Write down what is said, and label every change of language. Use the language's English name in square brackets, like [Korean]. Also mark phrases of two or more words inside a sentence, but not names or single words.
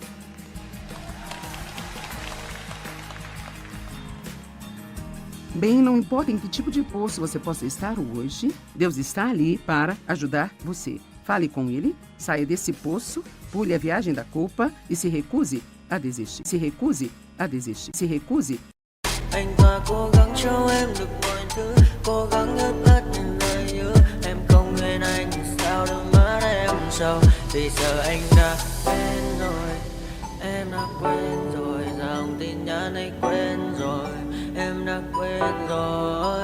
[Portuguese] Bem, não importa em que tipo de poço você possa estar hoje, Deus está ali para ajudar você. Fale com Ele, saia desse poço, pule a viagem da culpa e se recuse a desistir. Se recuse a desistir. Se recuse. [Vietnamese] Anh ta cố gắng cho em được mọi thứ, cố gắng hết tất những lời hứa. Em không quên anh thì sao đôi mắt em sầu. Vì giờ anh đã quên rồi, em đã quên rồi. Dòng tin nhắn anh quên rồi, em đã quên rồi.